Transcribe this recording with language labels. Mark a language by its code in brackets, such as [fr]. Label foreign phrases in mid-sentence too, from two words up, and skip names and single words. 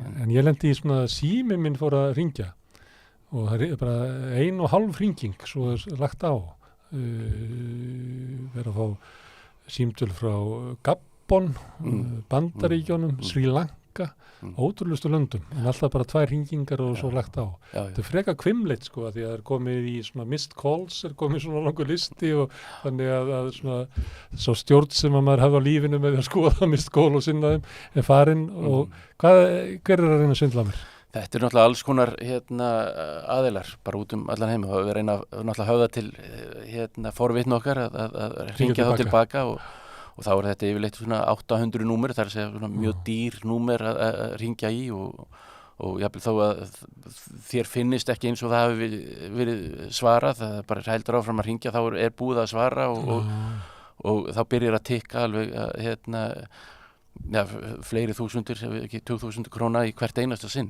[is] En ég lendi í svona sími minn fór að hringja og það er bara 1,5 hringing svo er lagt á. Verið að fá símtöl frá Gabon, Bandaríkjónum, Sri Lanka, ótrúlustu löndum, en alltaf bara 2 hringingar og svo lagt á. Þetta er freka hvimleitt sko, því að það er komið í svona [en] missed calls, [is] er komið svona langur listi og þannig að svona svo stjórn sem að maður hefði á lífinu með að skoða [en] missed call [is] og sinna þeim er farin og hver er að reyna að svindla mér? Þetta er náttúrulega alls konar aðilar bara út allan heim og við reyna náttúrulega höfða til forvitni okkar að hringja þá tilbaka og þá er þetta yfirleitt svona 800 númer, það er að segja svona mjög dýr númer að hringja í og jafnvel þó að þér finnist ekki eins og það hafi verið svarað, það bara heldur áfram að hringja, þá er búið að svara og þá byrjar að tikka alveg fleiri þúsundir, ekki 2000 króna í hvert einasta sinn.